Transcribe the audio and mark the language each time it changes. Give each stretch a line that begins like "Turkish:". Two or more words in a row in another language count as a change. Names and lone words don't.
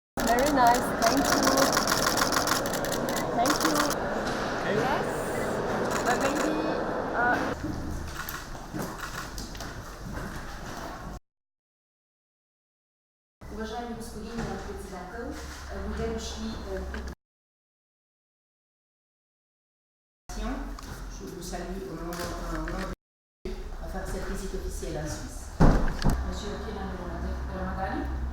English: Very nice, thank you. Thank you. Yes, but maybe...
Bulgarian: Уважаеми господин председател, добре дошли.
French: Je vous salue au nom à faire cette visite officielle en Suisse. Monsieur Kenan Ramadani.